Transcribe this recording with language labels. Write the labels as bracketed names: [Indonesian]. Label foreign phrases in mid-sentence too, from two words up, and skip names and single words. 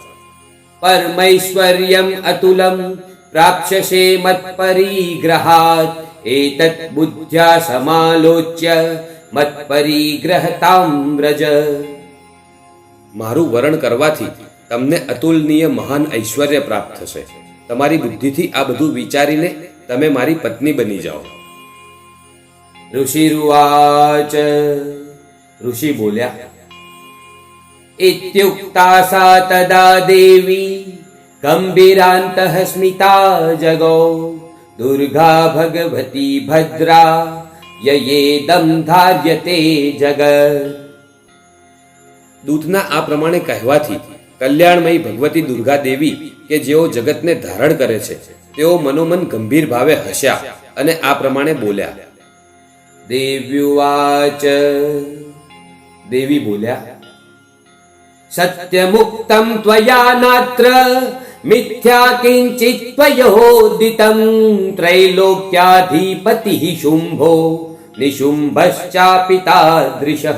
[Sanskrit] પરમૈશ્વર્યમ અતુલમ પ્રાપ્સ્યસે મત્પરિગ્રહાત એતત બુદ્ધ્યા સમાલોચ્ય મત્પરિગ્રહતામ વ્રજ. [Gujarati] મારું વરણ કરવાથી તમને અતુલનીય મહાન ઐશ્વર્ય પ્રાપ્ત થશે. તમારી બુદ્ધિથી આ બધું વિચારીને તમે મારી પત્ની બની જાઓ. [Sanskrit] ऋषिरुवाच [Gujarati] ઋષિ બોલ્યા [Sanskrit] इत्युक्ता सा तदा देवी गंभीरान्तः स्मिता जगौ दुर्गा भगवती भद्रा યયેદં ધાર્યતે જગત. [Gujarati] દૂતના આ પ્રમાણે કહેવાથી કલ્યાણમયી ભગવતી દુર્ગા દેવી કે જેઓ જગતને ધારણ કરે છે તેઓ મનોમન ગંભીર ભાવે હસ્યા અને આ પ્રમાણે બોલ્યા. [Sanskrit] દેવ્યુવાચ [Gujarati] દેવી બોલ્યા [Sanskrit] સત્યમુક્તમ ત્વયા નાત્ર મિથ્યા કિંચિત ત્વયોદિતં ત્રૈલોક્યાધિપતિઃ શુંભો નિશુંભશ્ચાપી તાદૃશઃ.